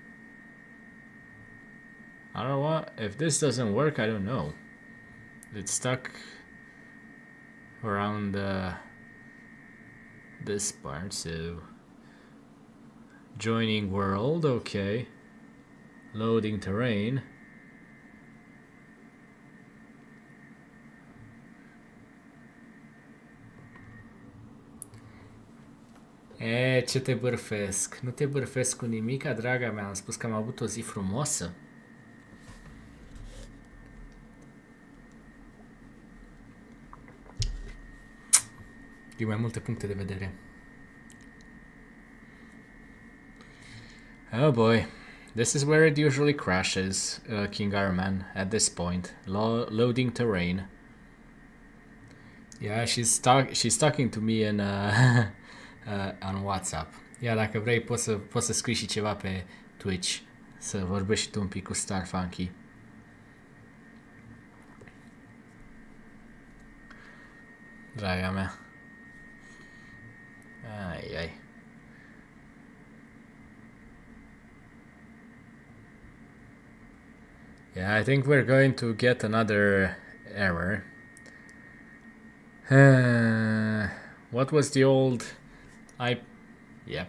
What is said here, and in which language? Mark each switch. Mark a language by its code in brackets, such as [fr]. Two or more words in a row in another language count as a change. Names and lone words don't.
[en] I don't know what. If this doesn't work, I don't know. It's stuck around this part, so joining world, okay. Loading terrain. [ro] Ce te bârfesc. Nu te bârfesc cu nimica, draga mea. Am spus că am avut o zi frumoasă. Din mai multe puncte de vedere. [en] Oh boy. This is where it usually crashes, King Iron Man, at this point. Loading terrain. Yeah, she's talking to me in on WhatsApp. Yeah, [ro] dacă vrei poți să scrii și ceva pe Twitch, să vorbești și tu un pic cu Star Funky. Draga mea. Ai. [en] Yeah, I think we're going to get another error. What was the old...